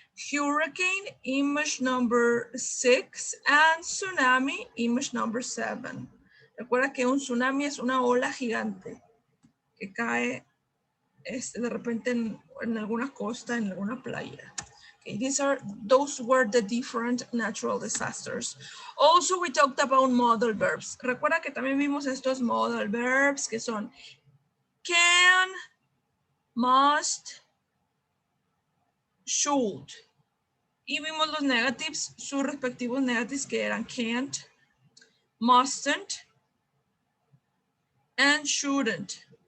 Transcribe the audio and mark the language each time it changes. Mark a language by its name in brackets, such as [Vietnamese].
[English] Hurricane, image number 6, and tsunami, image number 7. [Spanish] Recuerda que un tsunami es una ola gigante que cae de repente en alguna costa, en alguna playa. [English] Okay, those were the different natural disasters. Also, we talked about modal verbs. [Spanish] Recuerda que también vimos estos modal verbs que son can, must, should. Y vimos los negatives, sus respectivos negatives que eran can't, mustn't, and shouldn't.